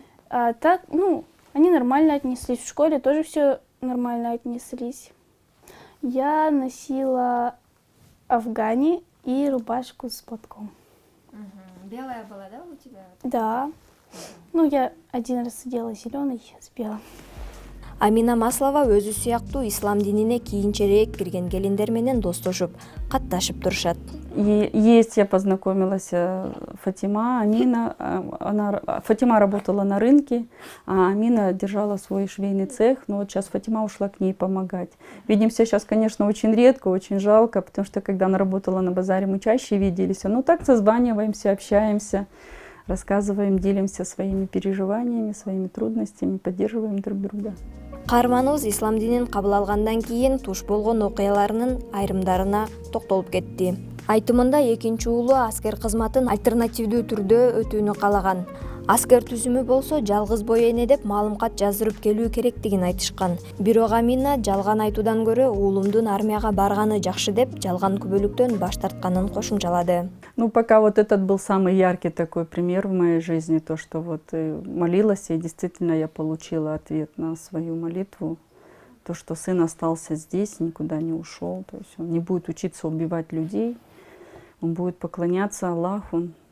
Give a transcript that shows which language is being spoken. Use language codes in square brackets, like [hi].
[ru] А так, ну, они нормально отнеслись, в школе тоже все нормально отнеслись. Я носила афгани и рубашку с платком. Белая была, да, у тебя? Да. Ну, я один раз одела зеленый с белым. [ky] Амина Маслова өзү сыяктуу ислам динине кийинчерээк кирген келиндер менен достошуп, катташып турушат. [ru] Есть, я познакомилась, Фатима, Амина. Фатима работала на рынке, а Амина держала свой швейный цех. Но вот сейчас Фатима ушла к ней помогать. Видимся сейчас, конечно, очень редко, очень жалко, потому что когда она работала на базаре, мы чаще виделись. Ну так созваниваемся, общаемся, рассказываем, делимся своими переживаниями, своими трудностями, поддерживаем друг друга. [ky] Каарманыбыз ислам динин кабыл алгандан кийин туш болгон окуяларынын айрымдарына токтолуп кетти. Айтымында экинчи уулу аскер кызматын альтернативдүү түрдө өтүүнү каалаган. Аскер түзүмү болсо жалгыз бой эне деп маалымкат жаздырып келүү керектигин айтышкан. Бирок Амина жалган айтуудан көрө уулумдун армияга барганы жакшы деп жалган күбөлүктөн баш тартканын кошумчалады. [ru] Ну, пока вот этот был самый яркий такой пример в моей жизни, то, что вот молилась, и действительно я получила ответ на свою молитву, то, что сын остался здесь, никуда не ушел, то есть он не будет учиться убивать людей, он будет поклоняться Аллаху.